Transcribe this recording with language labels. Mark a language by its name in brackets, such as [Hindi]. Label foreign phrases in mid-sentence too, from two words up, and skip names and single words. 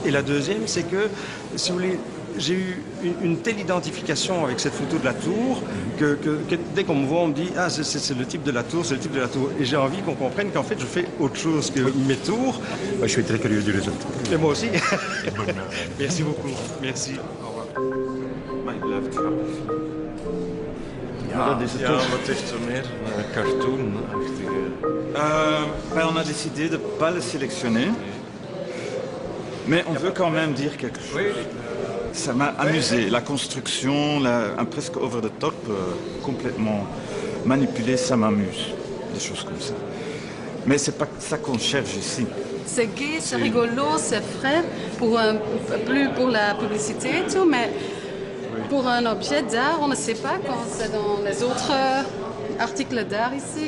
[French] Et la deuxième, c'est que, si vous voulez, j'ai eu une telle identification avec cette photo de la tour que dès qu'on me voit, on me dit « Ah, c'est le type de la tour, c'est le type de la tour ». Et j'ai envie qu'on comprenne qu'en fait, je fais autre chose que mes tours. Je suis très curieux du résultat. Et moi aussi. Merci beaucoup. Merci. Au revoir. [Dutch] Ja, wat heeft er meer? Cartoon-achtige... [French] On a décidé de ne pas le sélectionner, mais on veut quand même dire quelque chose. Ça m'a amusé, la construction, presque [English] over the top, [French] complètement manipulé, ça m'amuse, des choses comme ça. Mais c'est pas ça qu'on cherche ici. C'est gai, c'est rigolo, c'est frais, plus pour la publicité et tout, mais pour un objet d'art, on ne sait pas quand c'est dans les autres articles d'art ici.